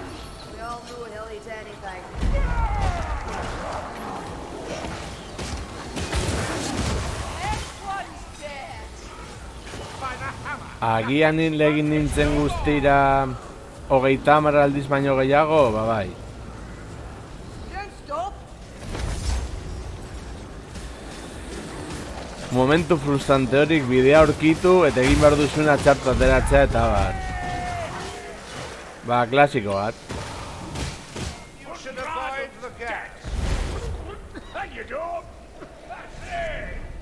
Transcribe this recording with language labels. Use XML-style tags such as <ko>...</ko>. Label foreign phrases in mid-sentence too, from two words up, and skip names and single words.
<en>We all know he'll eat anything. Hexed one's dead. By the hammer.</en> <eu>Agian egin nintzen guztira 30 aldiz baino gehiago, ba bai.</eu> <en>Don't stop.</en> <eu>Momentu frustrante horik bidea aurkitu eta egin behar duzuna txartu ateratzea eta bar. Ba, klasiko bat.</eu> <en>You should avoid the gas. And you don't. That's it.</en>